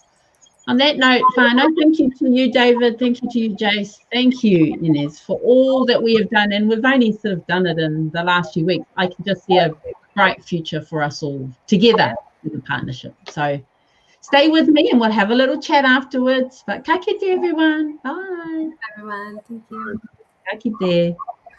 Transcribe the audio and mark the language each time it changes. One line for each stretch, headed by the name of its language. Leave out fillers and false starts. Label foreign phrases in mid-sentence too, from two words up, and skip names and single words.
English: On that note, whānau, thank you to you, David. Thank you to you, Jace. Thank you, Inez, for all that we have done. And we've only sort of done it in the last few weeks. I can just see a bright future for us all together with the partnership. So stay with me and we'll have a little chat afterwards.
Māori: But ka kite,
English: everyone. Bye. Everyone, thank you.
Māori: Ka kite.